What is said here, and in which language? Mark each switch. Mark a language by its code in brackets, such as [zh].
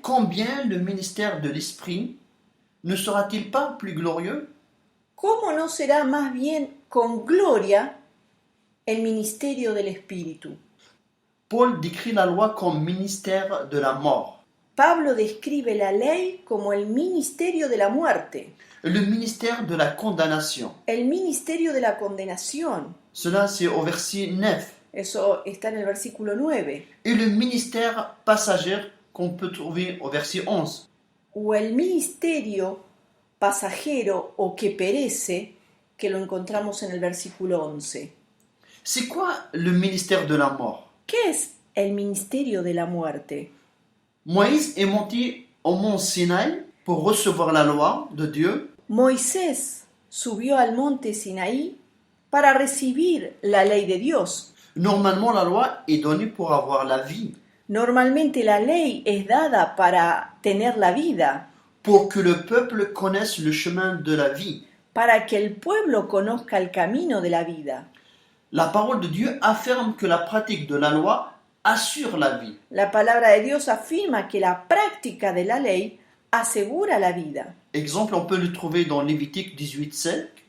[fr] Combien le ministère de l'Esprit ne sera-t-il pas plus glorieux? [es] ¿Cómo no será más bien con gloria el ministerio del Espíritu? [fr] Paul décrit la loi comme ministère de la mort. [es] Pablo describe la ley como el ministerio de la muerte, [fr] Le ministère de la condamnation. [es] el ministerio de la condenación. [fr] Cela, c'est au verset 9. [es] Eso está en el versículo 9. [fr] Et le ministère passager qu'on peut trouver au verset 11. [es] O el ministerio pasajero o que perece, que lo encontramos en el versículo 11. [fr] C'est quoi le ministère de la mort? [es] ¿Qué es el ministerio de la muerte. [fr] Moïse est monté au mont Sinaï pour recevoir la loi de Dieu. [es] Moisés subió al monte Sinaí para recibir la ley de Dios. [fr] Normalement, la loi est donnée pour avoir la vie, [es] Normalmente la ley es dada para tener la vida, [fr] pour que le peuple connaisse le chemin de la vie. [es] para que el pueblo conozca el camino de la vida. [fr] La parole de Dieu affirme que la pratique de la loi assure la vie. [es] La palabra de Dios afirma que la práctica de la ley asegura la vida. [fr] Exemple, on peut le trouver dans Lévitique 18:5.